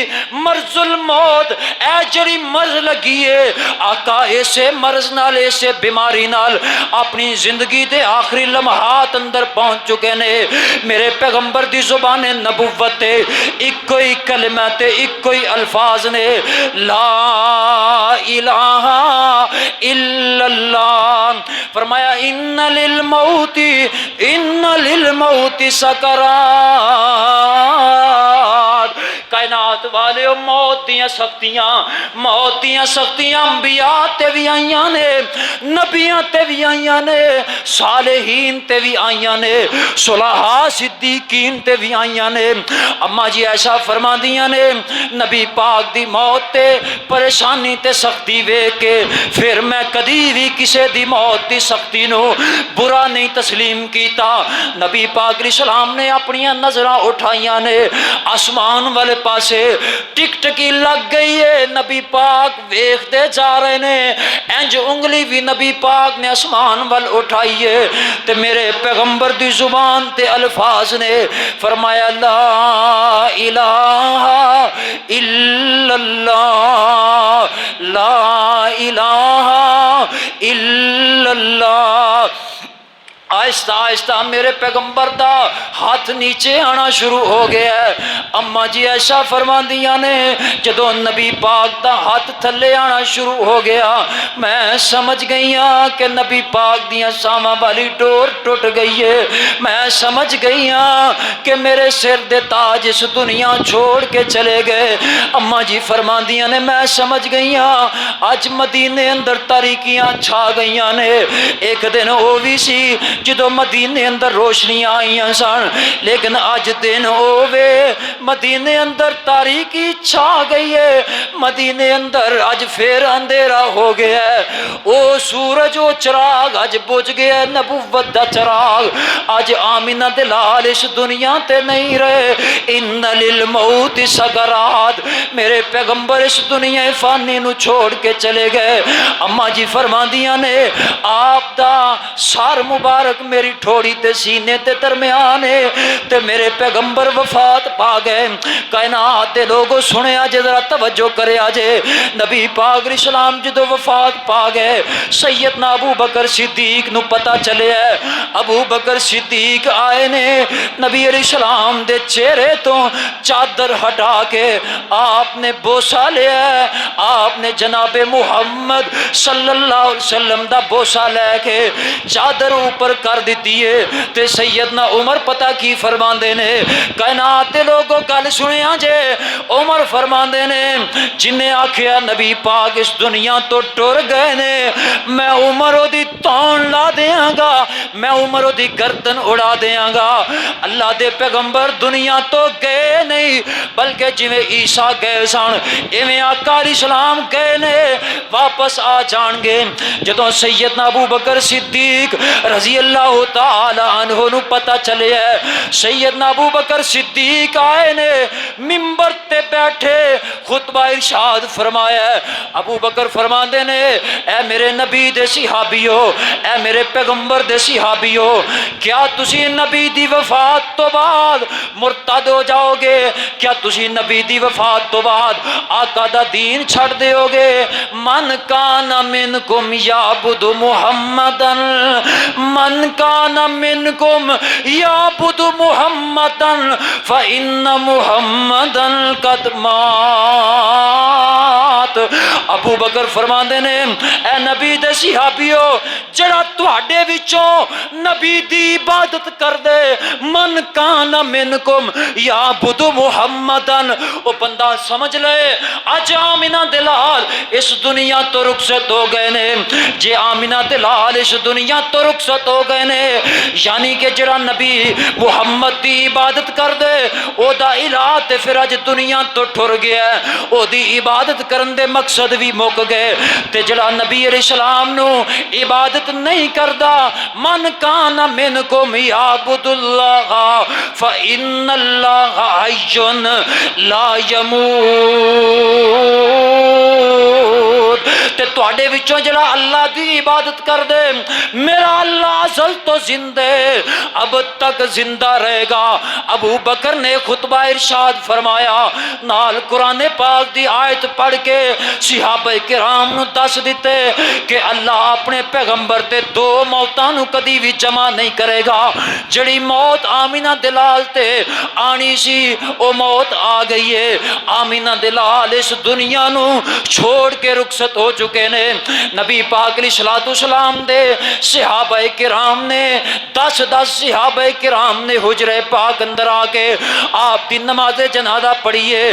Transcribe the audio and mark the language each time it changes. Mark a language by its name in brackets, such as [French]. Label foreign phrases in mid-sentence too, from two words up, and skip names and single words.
[Punjabi] مرض الموت اے جڑی مرض لگی ہے آقا ایسے مرض نال ایسے بیماری نال اپنی زندگی دے آخری لمحات اندر پہنچ چکے نے میرے پیغمبر دی زبان نبوت تے ایک کوئی کلمہ تے ایک کوئی الفاظ نے [Arabic] لا الہ الا اللہ [Punjabi] فرمایا ان [Arabic] للموت سکرات [Punjabi] کائنات کائنات والے موت دیاں سختیاں انبیاء تے بھی آئیاں نے، نبیاں تے بھی آئیاں نے، صالحین تے بھی آئیاں نے، صلحاء صدیقین تے بھی آئیاں نے۔ اما جی ایسا فرما دیاں نے نبی پاک دی موت تے پریشانی تے سختی ویکھ کے پھر میں کدی بھی کسے دی موت دی سختی نو برا نہیں تسلیم کیتا۔ نبی پاک علیہ السلام نے اپنی نظراں اٹھائیاں نے آسمان والے پاسے، ٹک ٹکی لگ گئی ہے، نبی پاک ویکھ دے جا رہے نے، انج انگلی بھی نبی پاک نے آسمان وال اٹھائی ہے تے میرے پیغمبر دی زبان تے الفاظ نے فرمایا [Arabic] لا الہ الا اللہ، لا الہ الا اللہ۔ [Punjabi] آہستہ آہستہ میرے پیغمبر دا ہاتھ نیچے آنا شروع ہو گیا ہے۔ اما جی ایسا فرما دیا نے جدو نبی پاک دا ہاتھ تھلے آنا شروع ہو گیا میں سمجھ گئی ہاں کہ نبی پاک دیاں ساواں والی ڈور ٹوٹ گئی ہے، میں سمجھ گئی ہاں کہ میرے سر دے تاج اس دنیا چھوڑ کے چلے گئے۔ اما جی فرما دیا نے میں سمجھ گئی ہاں آج مدینے اندر تاریکیاں چھا گئیاں نے۔ ایک دن وہ بھی سی جدو مدینے اندر روشنی آئیاں سن، لیکن اج دن ہووے مدینے اندر تاریکی چھا گئی ہے، مدینے اندر اج پھر اندھیرا ہو گیا ہے۔ او سورج و چراغ اج بجھ گیا ہے، نبوت دا چراغ اج آمینہ دے لال اس دنیا تے نہیں رہے۔ [Arabic] ان للموت سکرات، [Punjabi] میرے پیغمبر اس دنیا فانی نو چھوڑ کے چلے گئے۔ اما جی فرماندیاں نے آپ دا سار مبارک میری ٹھوڑی تے سینے تے درمیان ہے تے میرے پیغمبر وفات پا گئے۔ کائنات دے لوگوں سنیا جے ذرا توجہ کرے آجے، نبی پاک علیہ السلام جدو وفات پا گئے سیدنا ابو بکر صدیق نو پتہ چلے ہے۔ ابو بکر صدیق آئے نے نبی علیہ السلام دے چہرے تو چادر ہٹا کے آپ نے بوسہ لیا ہے، آپ نے جناب محمد صلی اللہ علیہ وسلم دا بوسہ لے کے چادر اوپر کر دیتی ہے تے سیدنا عمر پتہ کی فرماندے نے کائنات دے لوگوں گل سنیا جے، عمر فرماندے نے جنہیں آکھیا نبی پاک اس دنیا تو ٹر گئے نے میں عمر او دی تون لا دیاں گا، میں عمر او دی گردن اڑا دیاں گا۔ اللہ دے پیغمبر دنیا تو گئے نہیں بلکہ جویں عیسیٰ گئے سن ایویں آقا علیہ السلام گئے نے واپس آ جان گے۔ جدوں سیدنا ابو بکر صدیق رضی اللہ تعالی عنہ نو پتہ چلے ہے سیدنا ابو بکر صدیق آئے نے منبر تے بیٹھے خطبہ ارشاد فرمایا ہے۔ ابو بکر فرماندے نے اے میرے نبی دے صحابیو، اے میرے پیغمبر دے صحابیو، کیا تسی نبی دی وفات تو بعد مرتد ہو جاؤ گے؟ کیا تسی نبی دی وفات تو بعد آقا دا دین چھڑ دیو گے؟ [Arabic] من کان منکم یعبد محمدن، من کان منکم یعبد محمدن فإن محمدن قد مات۔ [Punjabi] ابو بکر فرماندے نے اے نبی دے صحابیو جڑا تواڈے وچوں نبی دی عبادت کر دے، [Arabic] من کان منکم یعبد محمدن، [Punjabi] او بندہ سمجھ لے اج آمینہ دلال اس دنیا تو رخصت ہو گئے نے۔ جے آمینہ دلال اس دنیا تو رخصت ہو گئے نے یعنی کہ جڑا نبی محمد دی عبادت کر دے او دا الہ تے پھر اج دنیا تو ٹر گیا ہے، او دی عبادت کرن دے مقصد بھی مک گئے۔ تے جڑا نبی علیہ السلام نو عبادت نہیں کردا [Arabic] من کان منکم یعبد اللہ فإن اللہ حی لا یموت، [Punjabi] تے تواڈے وچوں جڑا اللہ دی عبادت کر دے میرا اللہ ازل تو زندہ اب تک زندہ رہے گا۔ ابو بکر نے خطبہ ارشاد فرمایا نال قرآن پاک دی آیت پڑھ کے صحابہ کرام نو دس دیتے کہ اللہ اپنے پیغمبر تے دو موتاں نو کدی بھی جمع نہیں کرے گا۔ جڑی موت آمینہ دلال تے آنی سی او موت آ گئی ہے، آمینہ دلال اس دنیا نو چھوڑ کے رخصت رخصت ہو چکے نے۔ نبی پاک علیہ الصلوۃ والسلام دے صحابہ کرام نے 10 صحابہ کرام نے حجرے پاک اندر آ کے آپ دی نماز جنازہ پڑھی ہے۔